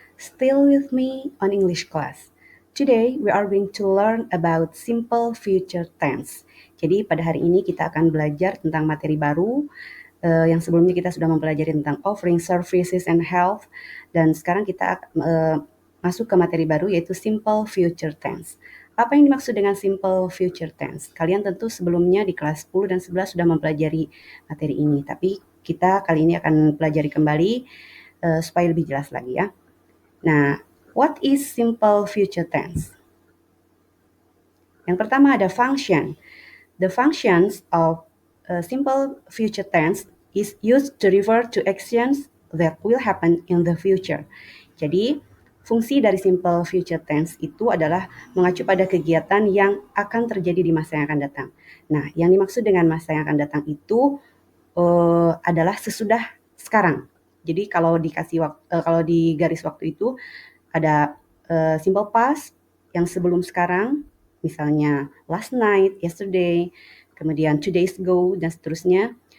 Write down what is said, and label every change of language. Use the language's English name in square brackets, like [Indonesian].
[English] Still with me on English class. Today we are going to learn about simple future tense. [Indonesian] Jadi pada hari ini kita akan belajar tentang materi baru yang sebelumnya kita sudah mempelajari tentang offering services and health, dan sekarang kita masuk ke materi baru yaitu simple future tense. Apa yang dimaksud dengan simple future tense? Kalian tentu sebelumnya di kelas 10 dan 11 sudah mempelajari materi ini, tapi kita kali ini akan pelajari kembali supaya lebih jelas lagi ya. [English] Nah, what is simple future tense? [Indonesian] Yang pertama ada [English] function. The functions of simple future tense is used to refer to actions that will happen in the future. [Indonesian] Jadi, fungsi dari simple future tense itu adalah mengacu pada kegiatan yang akan terjadi di masa yang akan datang. Nah, yang dimaksud dengan masa yang akan datang itu adalah sesudah sekarang. Jadi kalau kalau di garis waktu itu ada simple past yang sebelum sekarang, misalnya [English] last night, [Indonesian] yesterday, kemudian [English] 2 days ago, [Indonesian] dan seterusnya.